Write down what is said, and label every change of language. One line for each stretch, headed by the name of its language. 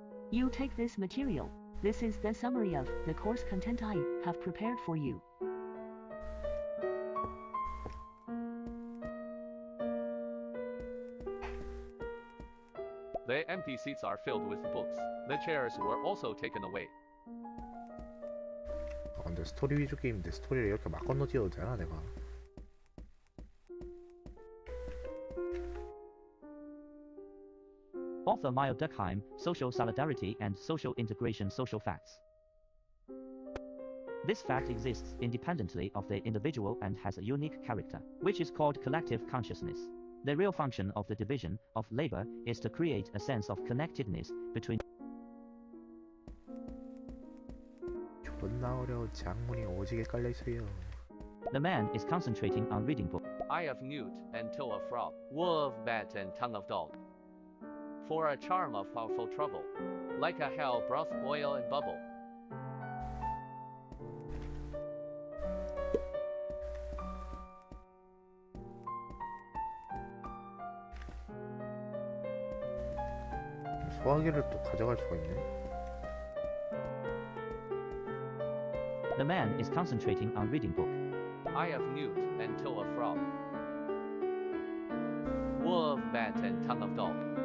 English: You take this material. This is the summary of the course content I have prepared for you. The empty seats are filled with books. The chairs were also taken away.
Korean: 아, 근데 스토리 위주 게임인데 스토리를 이렇게 막 건너뛰어도 되나 내가?
English: Author Maya Durkheim, Social Solidarity and Social Integration Social Facts. This fact exists independently of the individual and has a unique character, which is called collective consciousness. The real function of the division of labor is to create a sense of connectedness between.
Korean: 존나 어려운 작문이 오지게 깔려 있어요.
English: The man is concentrating on reading book. Eye of newt and toe of frog, wool of bat and tongue of dog. For a charm of powerful trouble, like a hell broth boil and bubble.
Korean: 소화기를 또 가져갈 수가 있네.
English: The man is concentrating on reading book. Eye of newt and toe of frog, wool of bat and tongue of dog.